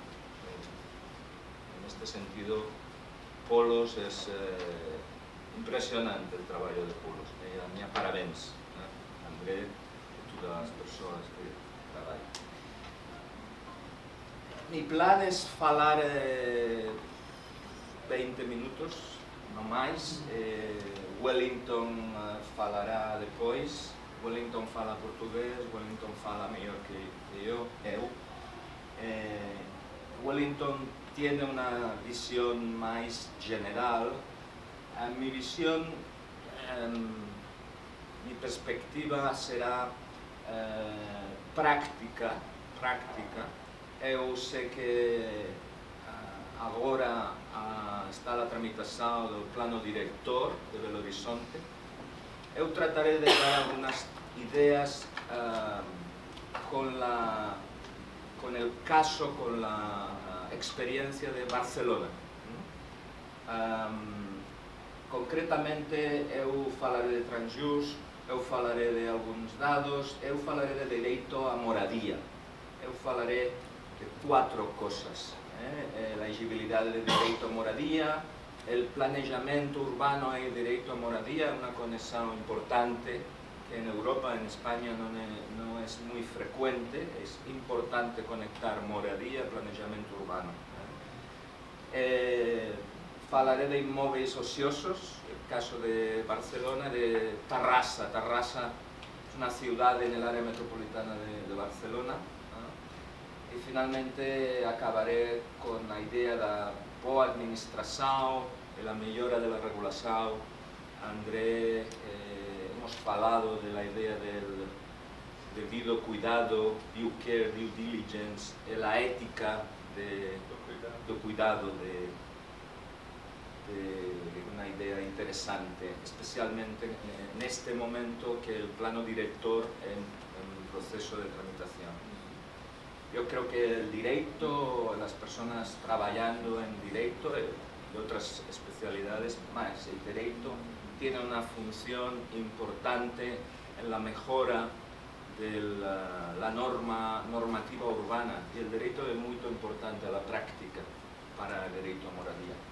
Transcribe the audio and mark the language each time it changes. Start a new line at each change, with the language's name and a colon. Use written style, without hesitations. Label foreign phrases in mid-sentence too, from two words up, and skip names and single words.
Spanish: En este sentido, Polos es impresionante el trabajo de Polos. A mí parabéns, André, y todas las personas que trabajan. Mi plan es
Galician: falar 20 minutos, no máis.
Portuguese: Wellington falará depois.
Galician: Wellington fala portugués, Wellington fala mellor que eu.
Spanish: Wellington tiene una visión más general. Mi visión, mi perspectiva será práctica.
Portuguese: Eu sei que agora está a tramitação do plano director de Belo Horizonte.
Spanish: Eu trataré de dar algunas ideas con el caso, con la experiencia de Barcelona. Concretamente,
Portuguese: eu falaré de Transjust, eu falaré de alguns dados, eu falaré de direito à moradia. Eu falaré de 4 coisas.
Spanish: La elegibilidade de
Portuguese: direito à moradia,
Spanish: el
Portuguese: planejamento urbano e direito à moradia, uma conexão importante
Spanish: que en Europa, en España no es muy frecuente. Es importante conectar
Portuguese: moradia e planejamento urbano.
Spanish: Falaré de inmóveis ociosos, el caso de Barcelona, de Tarrasa. Tarrasa es una ciudad en el área metropolitana de Barcelona. Y finalmente acabaré con la idea de la boa administración, de la mejora de la regulación. André, hemos falado de la idea del debido cuidado,
English: due care, due diligence,
Spanish: la ética de cuidado, de una idea interesante, especialmente en este momento que el plano director en proceso de tramitación. Yo creo que el derecho, las personas trabajando en derecho y otras especialidades más, el derecho tiene una función importante en la mejora de la normativa urbana, y el derecho es muy importante a la práctica para el derecho a moradia.